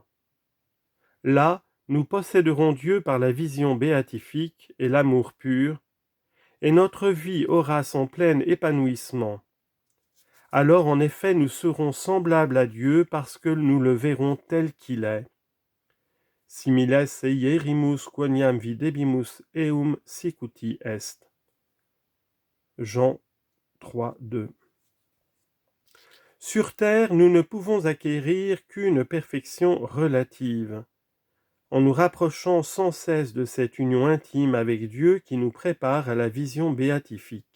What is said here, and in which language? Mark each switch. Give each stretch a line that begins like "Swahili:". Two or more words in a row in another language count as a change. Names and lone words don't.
French: Là, nous posséderons Dieu par la vision béatifique et l'amour pur, et notre vie aura son plein épanouissement. Alors en effet nous serons semblables à Dieu parce que nous le verrons tel qu'il est.
Latin: Similes eierimus quoniam videbimus eum sicuti est.
French: Jean 3, 2. Sur terre, nous ne pouvons acquérir qu'une perfection relative, en nous rapprochant sans cesse de cette union intime avec Dieu qui nous prépare à la vision béatifique.